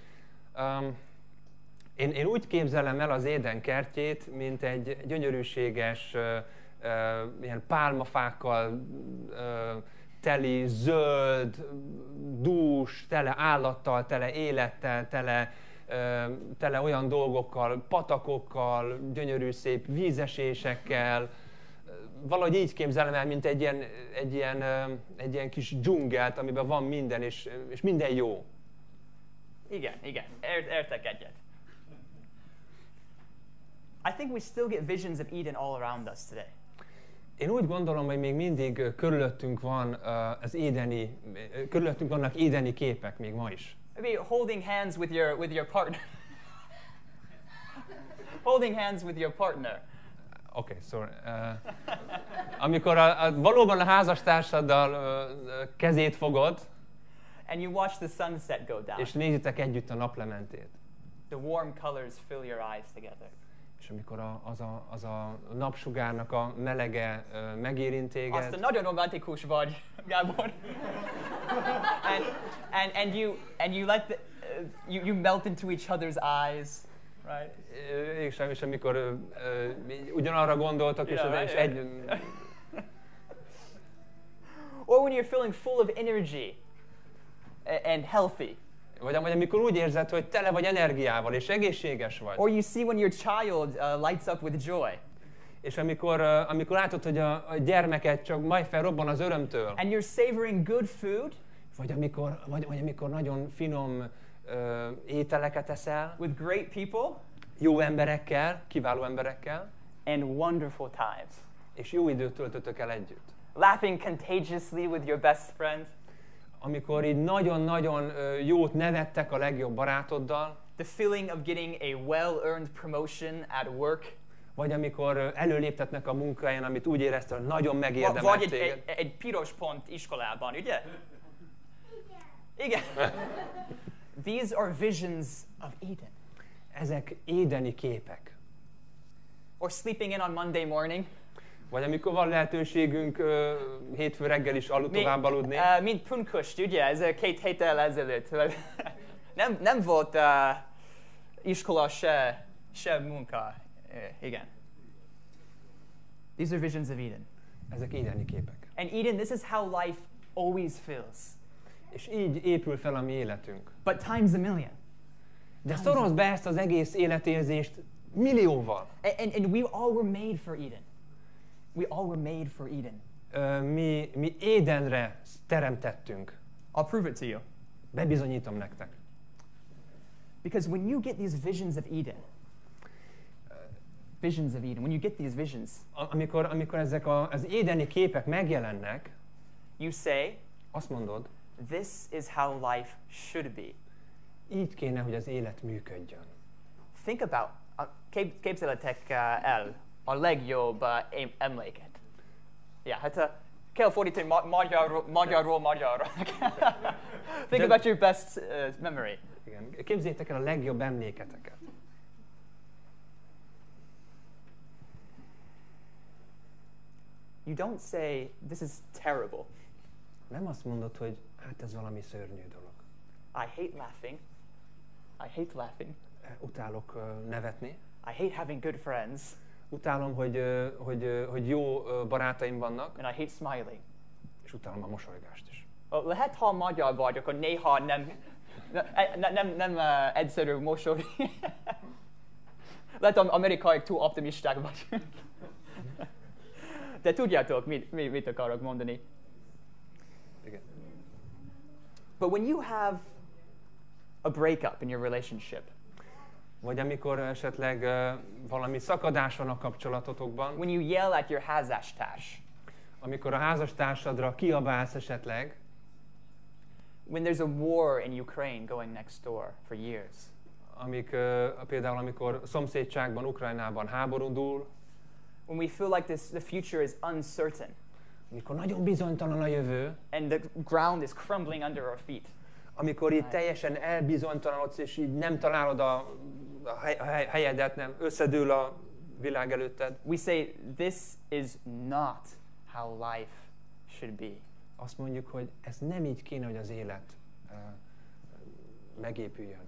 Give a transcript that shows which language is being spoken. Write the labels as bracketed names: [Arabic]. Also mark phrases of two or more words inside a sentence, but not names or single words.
[Hungarian] Én úgy képzelem el az Éden kertjét, mint egy gyönyörűséges, ilyen pálmafákkal teli, zöld, dús, tele állattal, tele élettel, tele olyan dolgokkal, patakokkal, gyönyörű szép vízesésekkel, valahogy így képzelem el, mint egy ilyen kis dzsungelt, amiben van minden, és minden jó. Igen, értek egyet. [English] I think we still get visions of Eden all around us today. [Hungarian] Én úgy gondolom, hogy még mindig körülöttünk vannak édeni képek még ma is. [English] Maybe holding hands with your partner. Holding hands with your partner. Okay, sorry. [Hungarian] Amikor valóban a házastársaddal kezét fogod, [English] and you watch the sunset go down. [Hungarian] És nézitek együtt a naplementét. [English] The warm colors fill your eyes together. [Hungarian] És amikor az a napsugárnak a melege megérint téged. Azt a nagyon romantikus vagy, Gábor. [English] and you let you melt into each other's eyes, right? [Hungarian] És amikor ugyanarra gondoltok, és egy... [English] Or when you're feeling full of energy and healthy. [Hungarian] Vagy amikor úgy érzed, hogy tele vagy energiával és egészséges vagy. [English] Or you see when your child lights up with joy. [Hungarian] És amikor látod, hogy a gyermeket csak majd felrobban az örömtől. [English] And you're savoring good food. [Hungarian] Vagy amikor nagyon finom ételeket eszel. [English] With great people. [Hungarian] Jó emberekkel, kiváló emberekkel. [English] And wonderful times. [Hungarian] És jó időt töltötök el együtt. [English] Laughing contagiously with your best friend. [Hungarian] Amikor így nagyon-nagyon jót nevettek a legjobb barátoddal. [English] The feeling of getting a well-earned promotion at work. [Hungarian] Vagy amikor előléptetnek a munkahelyen, amit úgy érezted, hogy nagyon megérdemelt téged. Vagy egy piros pont iskolában, ugye? Igen. [English] These are visions of Eden. [Hungarian] Ezek édeni képek. [English] Or sleeping in on Monday morning. [Hungarian] Vagy amikor van lehetőségünk hétfő reggel is tovább aludni. Mint pünköst, ugye? Ez 2 héttel ezelőtt. nem volt iskola se munka. Igen. [English] These are visions of Eden. [Hungarian] Ezek édeni képek. [English] And Eden, this is how life always feels. [Hungarian] És így épül fel a mi életünk. [English] But times a million. [Hungarian] De szorozd be ezt az egész életérzést millióval. [English] And we all were made for Eden. We all were made for Eden. [Hungarian] Mi Édenre teremtettünk. [English] I'll prove it to you. [Hungarian] Bebizonyítom nektek. [English] Because when you get these visions of Eden, when you get these visions, [Hungarian] amikor ezek az édeni képek megjelennek, [English] you say, [Hungarian] azt mondod, [English] this is how life should be. [Hungarian] Így kéne, hogy az élet működjön. [English] Think about, [Hungarian] képzeletek el a legjobb emléket. Ja, hát kell fordítani magyarról magyarra. [English] Think about your best memory. [Hungarian] Igen. Képzeljétek el a legjobb emléketeket. [English] You don't say, this is terrible. [Hungarian] Nem azt mondod, hogy hát ez valami szörnyű dolog. [English] I hate laughing. [Hungarian] Utálok nevetni. [English] I hate having good friends. [Hungarian] Utálom, hogy jó barátaim vannak. [English] And I hate smiling. [Hungarian] És utálom a mosolygást is. Lehet, ha magyar vagy, akkor néha nem egyszerű mosolyogni. Lehet, amerikaiak túl optimisták vagy. De tudjátok, mit akarok mondani. Igen. [English] But when you have a breakup in your relationship, [Hungarian] vagy amikor esetleg valami szakadás van a kapcsolatotokban, [English] when you yell at your házastárs, [Hungarian] amikor a házastársadra kiabálsz esetleg, [English] when there's a war in Ukraine going next door for years, [Hungarian] például amikor szomszédságban, Ukrajnában háború dúl, [English] when we feel like the future is uncertain, [Hungarian] amikor nagyon bizonytalan a jövő, [English] and the ground is crumbling under our feet, [Hungarian] amikor itt teljesen elbizonytalanodsz, és így nem találod a helyedet, nem összedől a világ előtted. [English] We say, this is not how life should be. [Hungarian] Azt mondjuk, hogy ez nem így kéne, hogy az élet megépüljön.